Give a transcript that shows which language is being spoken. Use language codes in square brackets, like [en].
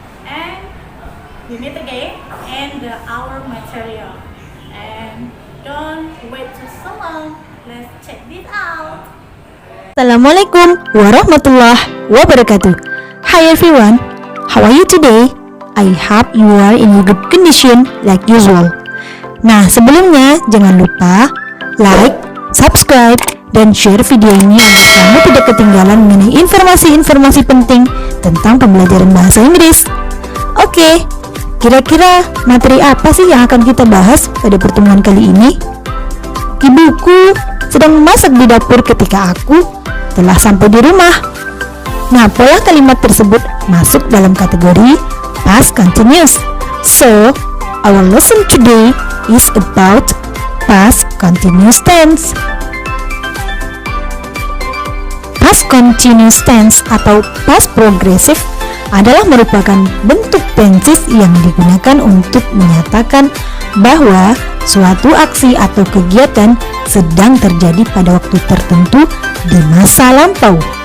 [en] And we meet again and our material. And don't wait too so long. Let's check this out. [ar] Assalamualaikum warahmatullahi wabarakatuh. [en] Hi everyone, how are you today? I hope you are in a good condition like usual. [id] Nah, sebelumnya jangan lupa like, subscribe, dan share video ini agar kamu tidak ketinggalan mengenai informasi-informasi penting tentang pembelajaran bahasa Inggris. Oke, kira-kira materi apa sih yang akan kita bahas pada pertemuan kali ini? Ibuku sedang memasak di dapur ketika aku telah sampai di rumah. Nah, pola kalimat tersebut masuk dalam kategori past continuous. [en] So, our lesson today is about past continuous tense. [id] Past continuous tense atau past progressive adalah merupakan bentuk tenses yang digunakan untuk menyatakan bahwa suatu aksi atau kegiatan sedang terjadi pada waktu tertentu di masa lampau.